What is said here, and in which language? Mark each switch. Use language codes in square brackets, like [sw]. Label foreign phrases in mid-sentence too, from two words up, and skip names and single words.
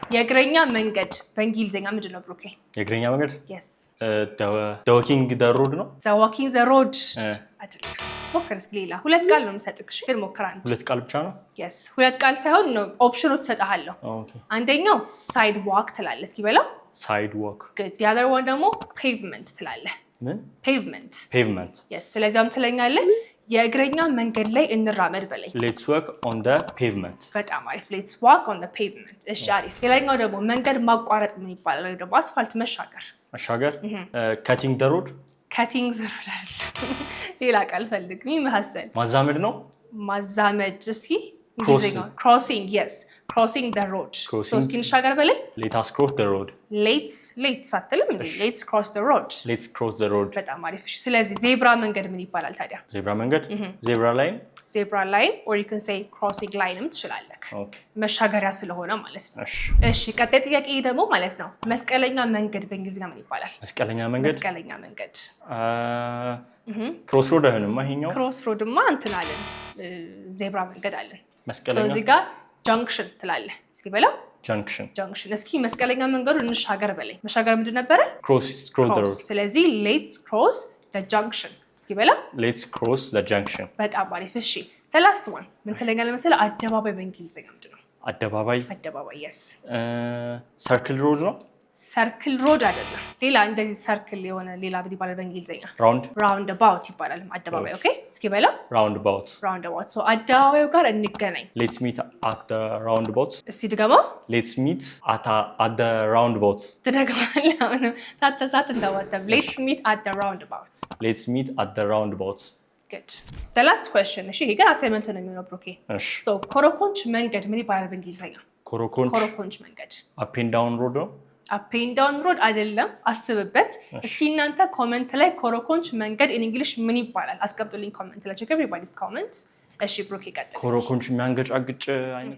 [am] የእግረኛ መንገድ በእንግሊዘኛ ምንድን ነው ብሩኬ? የእግረኛ መንገድ? [en] yes the walking the road [am] ነው? [en] the walking the road [am] አይደለም። ሞክር እስኪ ሌላ ሁለት ቃል ነው የምሰጥክሽ ግን ሞክር አንድ። ሁለት ቃል ብቻ ነው? yes ሁለት ቃል ሳይሆን ነው ኦፕሽኖች እሰጥሃለሁ። አንደኛው [en] side walk [am] ትላለህ። እስኪ በለው [en] side walk። good the other one [am] ደግሞ ፔቭመንት ትላለህ። ምን? ፔቭመንት yes ስለዚያም ትለኛለህ የእግረኛ መንገድ ላይ እንራመድ በለኝ። [en] let's walk on the pavement። [am] በጣም አሪፍ [en] let's walk on the pavement። [am] እሺ አሪፍ። ሌላኛው ደግሞ መንገድ ማቋረጥ ምን ይባላል? ወይ ደግሞ አስፋልት መሻገር [en] cutting the road። cutting the road [am] አይደለም። ሌላ ቃል ፈልግ። ምን መሐሰል? ማዛመድ ነው? ማዛመድ እስኪ [en] crossing yes crossing the road so [am] እስኪ እንሻገር በለኝ። [en] let us cross the road። [am] let's አትልም እንዴ? [en] let's cross the road። let's cross the road። [am] በጣም አሪፍ። እሺ ስለዚህ ዜብራ መንገድ ምን ይባላል ታዲያ? ዜብራ መንገድ [en] zebra line or you can say crossing line [am] ትችላለህ። መሻገሪያ ስለሆነ ማለት ነው። እሺ ቀጣይ ጥያቄ ደግሞ ማለት ነው መስቀለኛ መንገድ በእንግሊዝኛ ምን ይባላል? መስቀለኛ መንገድ [en] cross road [am] አይሆንማ? ይሄኛው ክሮስ ሮድማ እንትን አለን ዜብራ መንገድ አለን። መስቀለኛ እዚህ ጋር ጃንክሽን ትላለህ። እስኪ በለው ጃንክሽን። እስኪ መስቀለኛ መንገዱ እንሻገር በለኝ። መሻገር ምንድን ነበረ? [en] cross the road። ስለዚህ let's cross the junction። [am] እስኪ በለው [en] let's cross the junction። [am] በጣም አሪፍ። እሺ [en] the last one [am] ምን ትለኛለህ መሰለህ? አደባባይ በእንግሊዝኛ ምንድን ነው? አደባባይ yes [en] circle road ነው? circle road [am] አይደለም። ሌላ እንደዚህ ሰርክል የሆነ ሌላ ምን ይባላል በእንግሊዝኛ? [en] round [am] about ይባላል አደባባይ። ኦኬ እስኪ በለው [en] round about [am] so አደባባዩ ጋር እንገናኝ። [en] let's meet at the roundabout። [am] እስቲ ድገመው። [en] let's meet at the roundabout። [am] ትደግማለህ? አሁን ታተሳት እንዳወጣም [en] let's meet at the roundabout። good the last question [am] እሺ ይሄ ጋር አሳይመንት ነው የሚሆነው ብሩኬ። so ኮረኮንች መንገድ ምን ይባላል በእንግሊዝኛ? ኮረኮንች መንገድ [en] up and down road ነው? up and down road [am] አይደለም። አስብበት እስኪ እናንተ ኮሜንት ላይ ኮረኮንች መንገድ [en] in English [am] ምን ይባላል አስቀምጡልኝ ኮሜንት ላይ። [en] check everybody's comments። [am] እሺ ብሩኬ ቀጥል። ኮረኮንች የሚያንገጫግጭ አይነት